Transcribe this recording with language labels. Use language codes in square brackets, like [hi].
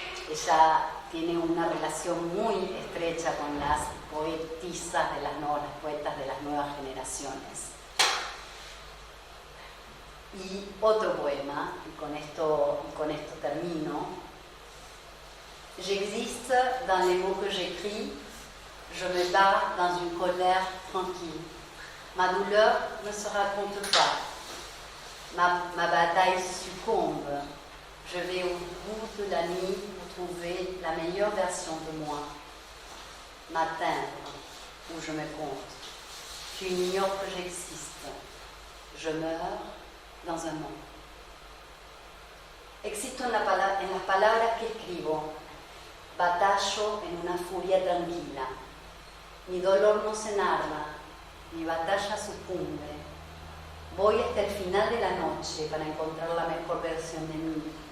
[es] Ella tiene una relación muy estrecha con las poetisas de las poetas de las nuevas generaciones. Y otro poema, y con esto termino. [fr] J'existe dans les mots que j'écris, je me bats dans une colère tranquille. Ma douleur ne se raconte pas, ma bataille succombe. Je vais au bout de la nuit pour trouver la meilleure version de moi, m'atteindre où je me compte. Tu ignores que j'existe, je meurs dans un monde. [es] Existo en las palabras que escribo. Batallo en una furia tranquila. Mi dolor no se enarma, mi batalla sucumbe. Voy hasta el final de la noche para encontrar la mejor versión de mí.